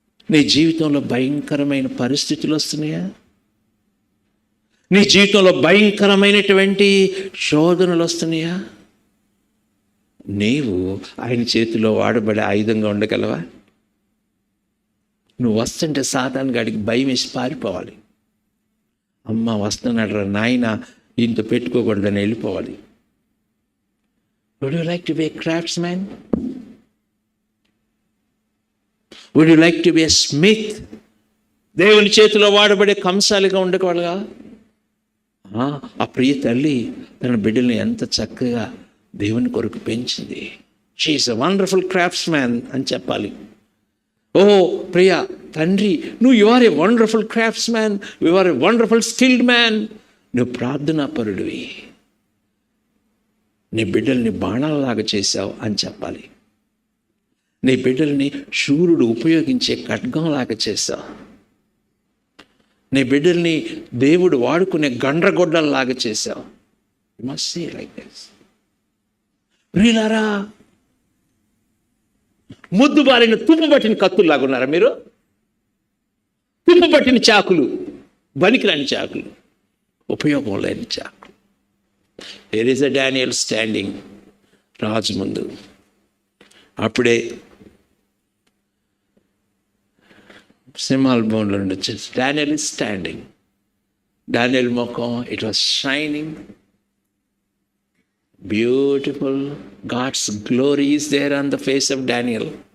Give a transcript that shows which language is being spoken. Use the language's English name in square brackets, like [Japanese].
[Telugu] నీ జీవితంలో భయంకరమైన పరిస్థితులు వస్తున్నాయా? నీ జీవితంలో భయంకరమైనటువంటి శోధనలు వస్తున్నాయా? నీవు ఆయన చేతిలో వాడబడే ఆయుధంగా ఉండగలవా? నువ్వు వస్తుంటే సాతాను గాడికి భయం వేసి పారిపోవాలి. అమ్మ వస్తున్నాడు రా నాయన, ఇంత పెట్టుకోకూడదని వెళ్ళిపోవాలి. [English] Would you like to be a craftsman? Would you like to be a smith? [Telugu] దేవుని చేతిలో వాడబడే కంసాలిగా ఉండగలగా? ఆ ప్రియ తల్లి తన బిడ్డల్ని ఎంత చక్కగా దేవుని కొరకు పెంచింది. [English] she is a wonderful craftsman [Telugu] అని చెప్పాలి. ఓ ప్రియ తండ్రి, [English] You are a wonderful craftsman, you are a wonderful skilled man. [Telugu] నువ్వు ప్రార్థనాపరుడివి, నీ బిడ్డల్ని బాణాలలాగా చేశావు అని చెప్పాలి. నీ బిడ్డల్ని శూరుడు ఉపయోగించే ఖడ్గంలాగా చేశావు. నీ బిడ్డల్ని దేవుడు వాడుకునే గండ్రగొడ్డల్లాగా చేశావు. [English] You must say like this. [Telugu] ప్రియులారా, ముద్దు బారిన తుప్పు పట్టిన కత్తుల్లాగా ఉన్నారా మీరు? తుప్పు పట్టిన చాకులు, బనికిరాని చాకులు, ఉపయోగం లేని చాకులు. [English] There is a Daniel standing [Telugu] రాజు ముందు. అప్పుడే సింహాల బోన్లో నుండి వచ్చేసి డానియల్ [English] Is standing. Daniel [Telugu] ముఖం, [English] It was shining, beautiful. God's glory is there on the face of Daniel.